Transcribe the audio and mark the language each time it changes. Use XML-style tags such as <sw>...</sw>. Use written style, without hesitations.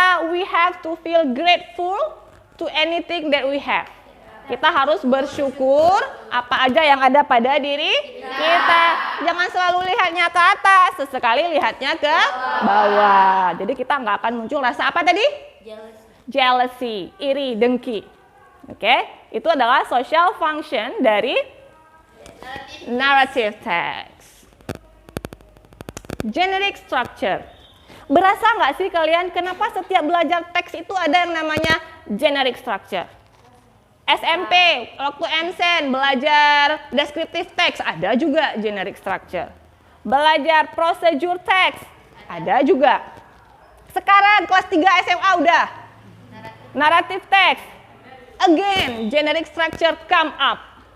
<en>We have to feel grateful to anything that we have.</en> <id>Kita harus bersyukur apa aja yang ada pada diri kita. Jangan selalu lihatnya ke atas, sesekali lihatnya ke bawah. Jadi kita nggak akan muncul rasa apa tadi? Jealousy, iri, dengki. Oke, itu adalah social function dari narrative text. Generic structure. Berasa nggak sih kalian kenapa setiap belajar teks itu ada yang namanya generic structure? SMP, waktu MSen belajar descriptive text, ada juga generic structure. Belajar procedure text, ada juga. Sekarang kelas 3 SMA udah.</id> <en>Narrative text, again, generic structure come up.</en>